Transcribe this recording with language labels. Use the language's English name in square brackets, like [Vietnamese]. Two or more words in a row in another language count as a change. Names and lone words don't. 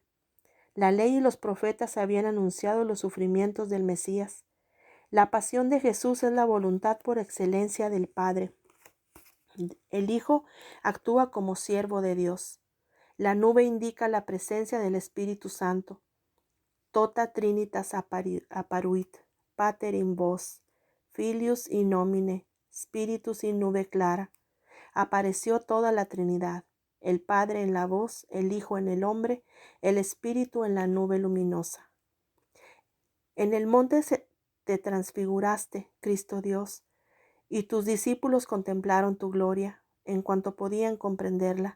[Spanish] La ley y los profetas habían anunciado los sufrimientos del Mesías. La pasión de Jesús es la voluntad por excelencia del Padre. El Hijo actúa como siervo de Dios. La nube indica la presencia del Espíritu Santo. [Latin] Tota trinitas apparuit, pater in vos, filius in nomine, spiritus in nube clara. [Spanish] Apareció toda la Trinidad, el Padre en la voz, el Hijo en el hombre, el Espíritu en la nube luminosa. En el monte te transfiguraste, Cristo Dios, y tus discípulos contemplaron tu gloria, en cuanto podían comprenderla.